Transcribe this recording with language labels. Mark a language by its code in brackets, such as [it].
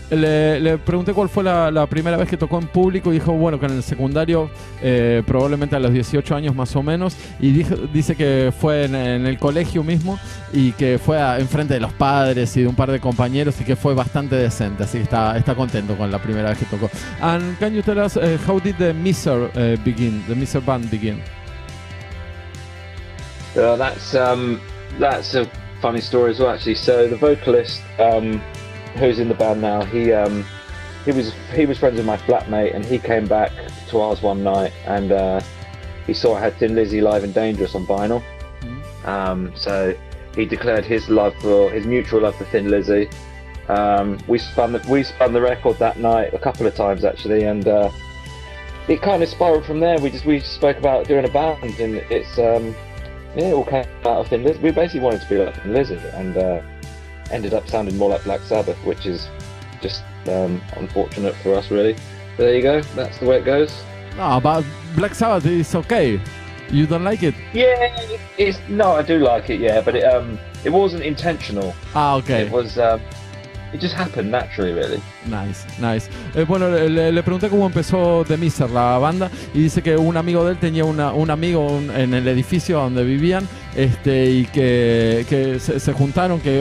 [es] Le pregunté cuál fue la primera vez que tocó en público y dijo, bueno, que en el secundario, probablemente a los 18 años más o menos, y dice que fue en el colegio mismo y que fue enfrente de los padres y de un par de compañeros y que fue bastante decente, así que está contento con la primera vez que tocó. [en] And can you tell us how did the MISER begin? The MISER band begin? That's a funny story as well, actually. So the vocalist, who's in the band now, he was friends with my flatmate, and he came back to ours one night, and he saw I had Thin Lizzy live and Dangerous on vinyl. So he declared his mutual love for Thin Lizzy. We spun the record that night a couple of times actually, and it kind of spiraled from there. We spoke about doing a band, and it's it all came out of Thin Lizzy. We basically wanted to be like Thin Lizzy, and ended up sounding more like Black Sabbath, which is just unfortunate for us, really. But there you go. That's the way it goes. No, but Black Sabbath is okay. You don't like it? Yeah, no, I do like it. Yeah, but it wasn't intentional. Okay. It was. It just happened naturally, really. Nice. [es] Bueno, le pregunté cómo empezó The MISER, la banda, y dice que un amigo de él tenía un amigo en el edificio donde vivían, y que se juntaron